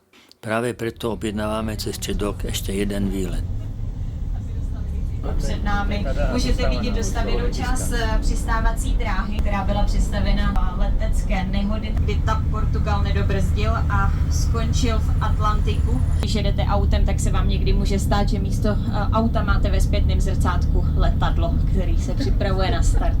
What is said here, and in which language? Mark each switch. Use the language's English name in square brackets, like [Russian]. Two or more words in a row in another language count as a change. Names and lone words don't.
[Slovak] Práve preto objednávame cez Čedok ešte jeden výlet. [Czech] Před námi můžete vidět dostavěnou část přistávací dráhy, která byla přistavena v letecké nehody, kdy tak Portugal nedobrzdil a skončil v Atlantiku. Když jedete autem, tak se vám někdy může stát, že místo auta máte ve zpětném zrcátku letadlo, který se připravuje na start.